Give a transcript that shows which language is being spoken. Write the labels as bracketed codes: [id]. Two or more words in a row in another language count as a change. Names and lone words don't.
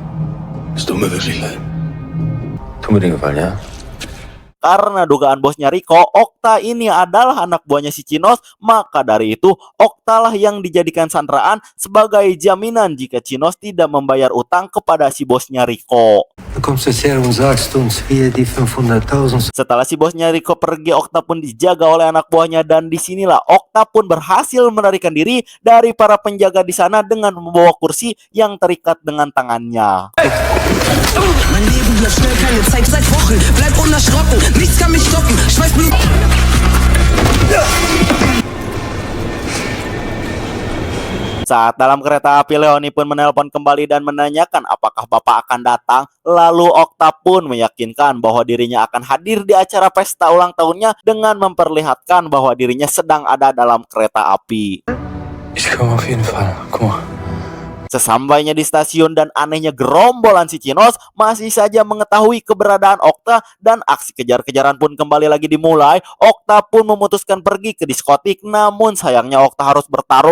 [id] Karena dugaan bosnya Rico, Okta ini adalah anak buahnya si Chinos, maka dari itu Okta lah yang dijadikan sandraan sebagai jaminan jika Chinos tidak membayar utang kepada si bosnya Rico. Setelah si bosnya Rico pergi, Okta pun dijaga oleh anak buahnya dan disinilah Okta pun berhasil melarikan diri dari para penjaga di sana dengan membawa kursi yang terikat dengan tangannya. [de] Mein Leben bleibt schnell, keine Zeit seit Wochen. Bleib unerschrocken, nichts kann mich stoppen. Schweißblut. [id] Saat dalam kereta api, Leoni pun menelpon kembali dan menanyakan apakah bapak akan datang. Lalu Okta pun meyakinkan bahwa dirinya akan hadir di acara pesta ulang tahunnya dengan memperlihatkan bahwa dirinya sedang ada dalam kereta api. [de] Ich komme auf jeden Fall. Guck mal. [id] Sesampainya di stasiun dan anehnya gerombolan si Chinos masih saja mengetahui keberadaan Okta dan aksi kejar-kejaran pun kembali lagi dimulai. Okta pun memutuskan pergi ke diskotik, namun sayangnya Okta harus bertarung.